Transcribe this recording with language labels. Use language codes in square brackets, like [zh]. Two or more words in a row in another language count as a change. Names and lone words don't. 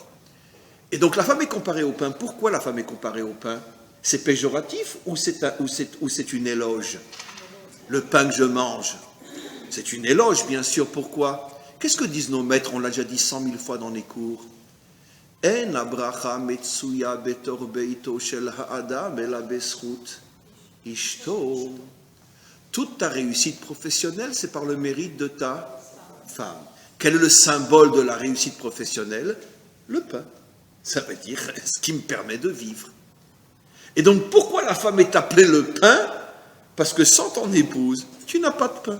[fr] Et donc la femme est comparée au pain. Pourquoi la femme est comparée au pain? C'est péjoratif ou c'est une éloge? Le pain que je mange, c'est une éloge, bien sûr. Pourquoi? Qu'est-ce que disent nos maîtres? On l'a déjà dit 100 000 fois dans les cours. [he] אין הברכה מצויה בתוך ביתו של האדם אלא בשביל אשתו. [fr] Toute ta réussite professionnelle, c'est par le mérite de ta femme. Quel est le symbole de la réussite professionnelle? Le pain. Ça veut dire ce qui me permet de vivre. Et donc, pourquoi la femme est appelée le pain? Parce que sans ton épouse, tu n'as pas de pain.